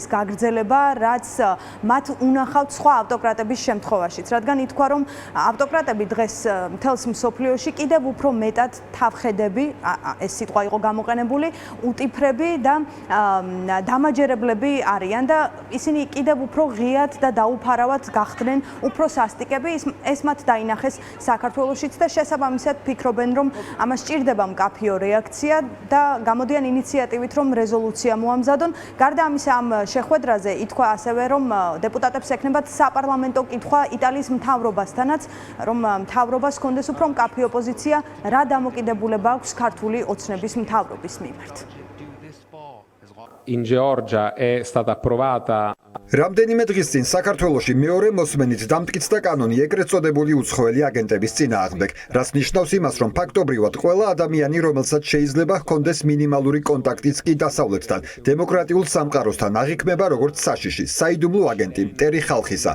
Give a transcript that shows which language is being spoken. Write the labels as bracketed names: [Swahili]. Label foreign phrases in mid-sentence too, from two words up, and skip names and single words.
[Georgian] გაგრძელება, რაც მათ უნახავთ სხვა ავტოკრატების შემთხვევაშიც, რადგან ითქვა, რომ ავტოკრატები დღეს მთელს მსოფლიოში კიდევ უფრო მეტად თავხედები, ეს სიტყვა იყო გამოყენებული, უტიფრები და დამაჯერებლები არიან და ისინი კიდევ უფრო ღიად და დაუფარავად გახდნენ უფრო სასტიკები, ეს მათ დაინახეს საქართველოშიც და შესაბამისად ფიქრობენ, რომ ამას სჭირდება მკაფიო რეაქცია და გამოდიან ინიციატივით, რომ რეზოლუცია მოამზადონ. გარდა ამისა, ამ შეხვედრაზე ითქვა ასევე, რომ დეპუტატებს ექნებათ საპარლამენტო კითხვა იტალიის მთავრობასთანაც, რომ მთავრობას ჰქონდეს უფრო მკაფიო პოზიცია, რა დამოკიდებულება აქვს ქართული ოცნების მთავრობის მიმართ. [Italian] In Georgia è stata approvata [Georgian] რამდენიმე დღის წინ საქართველოში მეორე მოსმენით დამტკიცდა კანონი ეგრეთ წოდებული უცხოელი აგენტების წინააღმდეგ, რაც ნიშნავს იმას, რომ ფაქტობრივად ყველა ადამიანი, რომელსაც შეიძლება ჰქონდეს მინიმალური კონტაქტიც კი დასავლეთთან, დემოკრატიულ სამყაროსთან აღიქმება როგორც საშიში, საიდუმლო აგენტი, მტერი ხალხისა.